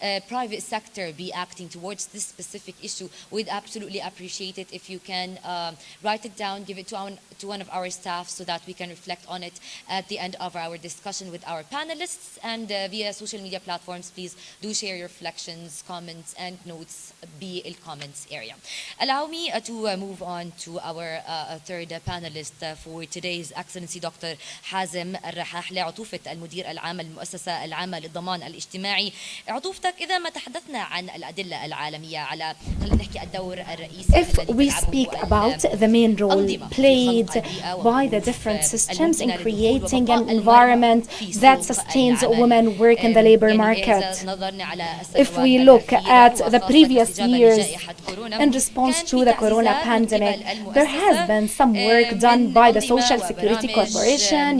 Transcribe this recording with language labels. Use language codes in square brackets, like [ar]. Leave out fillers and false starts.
[en] private sector be acting towards this specific issue, we'd absolutely appreciate it if you can write it down, give it to one of our staff so that we can reflect on it at the end of our discussion with our panelists. And via social media platforms, please do share your reflections, comments, and notes via the comments area. Allow me to move on to our third panelist for today's Excellency Dr. [ar] حازم الرحاح لعطوفة المدير العام المؤسسة العامة للضمان الاجتماعي. عطوفتك إذا ما تحدثنا عن الأدلة العالمية على خلينا نحكي الدور الرئيسي. [en] If we speak about the main role played by the different systems in creating an environment that sustains women work in the labor market. If we look at the previous years in response to the corona pandemic, there has been some work done by the Social Security Corporation.